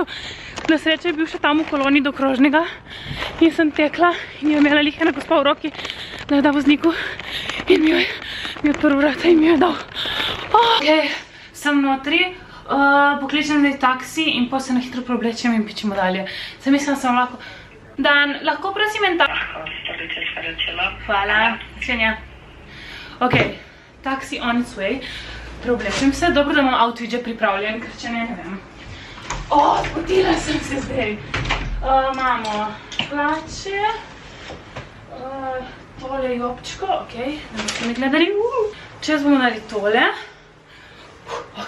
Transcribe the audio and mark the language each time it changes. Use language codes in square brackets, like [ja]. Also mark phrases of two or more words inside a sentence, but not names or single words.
[sl] Na srečo je bil še tam v koloni do krožnega in sem tekla in jo imela lih ena gospa v roki, da jo da vozniku in mi je odprl vrata in mi jo je dal. Ok, sem notri. Pokličem zdaj taksi in pa se na hitro preoblečem in pičemo dalje. Zdaj mislim, da sem lahko... Dan, lahko prosim en taksi? Hvala, svenja. Ok, [en] taksi on its way. [sl] Preoblečem se, dobro, da imam outfit že pripravljen, ker če ne vem. Spotila sem se zdaj. Imamo hlače, tole jopčko, ok, da boste me gledali. Čez bomo dali tole. Ok.